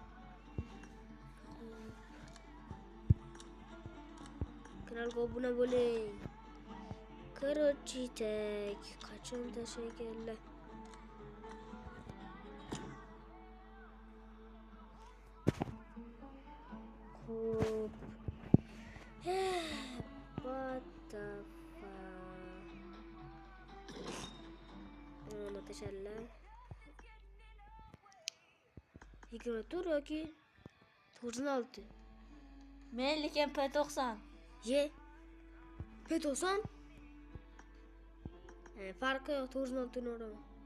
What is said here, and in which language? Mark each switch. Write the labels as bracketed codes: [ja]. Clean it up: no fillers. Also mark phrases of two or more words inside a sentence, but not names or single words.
[uz] Kanalga obuna bo'ling. [ru] Короче, так, [uz] qachon tashlaydilar? Xo'p. [en] What the fuck? [uz] Mana tashlaydilar. 24 yoki 96. Men lekin P90. Ye. P90? Farqi yo'q, 96 ni uraman.